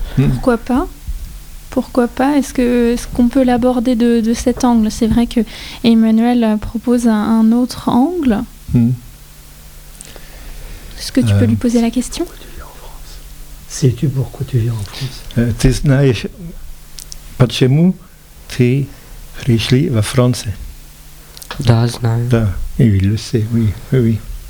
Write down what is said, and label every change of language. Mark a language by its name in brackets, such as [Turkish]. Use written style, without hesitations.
[French] Pourquoi pas? Pourquoi pas? Est-ce qu'on peut l'aborder de cet angle? C'est vrai que Emmanuel propose un autre angle. Est-ce que tu peux lui poser la question? Sais-tu pourquoi tu viens en France? [Russian] Ты знаешь, почему ты пришли во Франции? Да, знаю. [French] Да, il le sait, oui, oui.